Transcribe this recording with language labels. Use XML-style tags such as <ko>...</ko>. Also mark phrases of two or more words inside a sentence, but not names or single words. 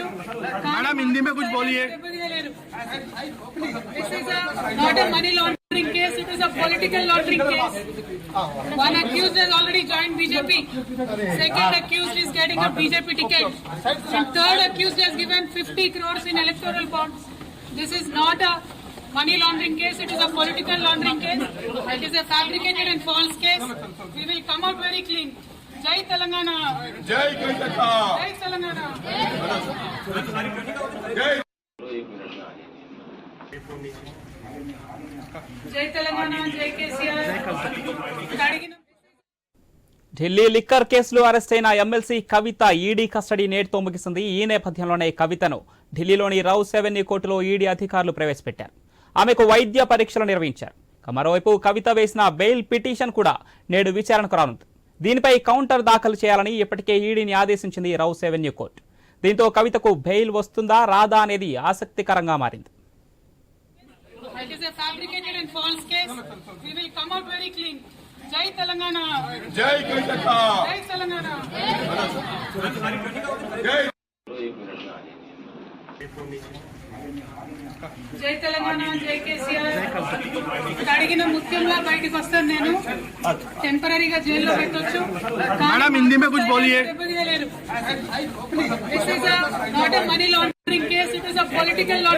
<hi>मैडम हिंदी में कुछ बोलिए.</hi> <en>This is not a money laundering case, it is a political laundering case. One accused has already joined BJP. Second accused is getting a BJP ticket. And third accused has given 50 crores in electoral bonds. This is not a money laundering case, it is a political laundering case. It is a fabricated and false case. We will come out very clean. Jai Telangana.</en> <hi>जय कविता.</hi> <en>Jai Telangana.</en> <hi>जय</hi> <en>Jai Telangana. Jai KCR.</en> <te>అడిగిన ఢిల్లీ లిక్కర్ కేసులో అరెస్ట్ అయిన ఎమ్మెల్సీ కవిత ఈడీ కస్టడీ నేటితో ముగిసింది. ఈ నేపథ్యంలోనే కవితను ఢిల్లీలోని రౌస్ అవెన్యూ కోర్టులో ఈడీ అధికారులు ప్రవేశపెట్టారు. ఆమెకు వైద్య పరీక్షలు నిర్వహించారు. మరోవైపు కవిత వేసిన బెయిల్ పిటిషన్ కూడా నేడు విచారణకు రానుంది. దీనిపై కౌంటర్ దాఖలు చేయాలని ఇప్పటికే ఈడీని ఆదేశించింది రౌస్ అవెన్యూ కోర్టు. దీంతో కవితకు బెయిల్ వస్తుందా రాదా అనేది ఆసక్తికరంగా మారింది.</te> <en>It is a fabricated and false case. We will come out very clean. Jai Telangana.</en> <hi>जय कविता.</hi> <en>Jai Telangana.</en> <hi>जय</hi> <te>జై తెలంగాణ. జై కేసీఆర్. అడిగిన ముఖ్యంగా బయటకు వస్తాను నేను, టెంపరీగా జైల్లో పెట్టొచ్చు.</te> <hi>मैडम हिंदी में कुछ बोलिए.</hi> <en>This is not a money laundering case, it is a political laundering.</en>